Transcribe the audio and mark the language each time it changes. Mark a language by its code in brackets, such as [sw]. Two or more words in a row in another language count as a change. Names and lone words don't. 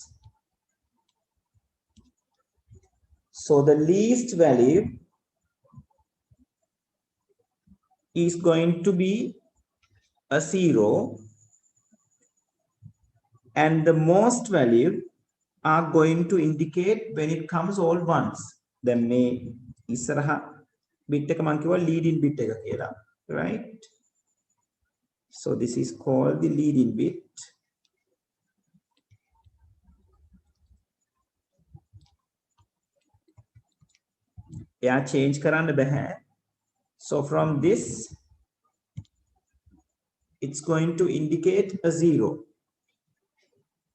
[en] So the least value is going to be a 0 and the most value are going to indicate when it comes all ones. Then may [si] ඉස්සරහා bit එක මම කිව්වා [en] leading bit [si] එක කියලා, [en] right? So this is called the leading bit. [si] එයා change කරන්න බෑ. [en] So from this it's going to indicate a 0.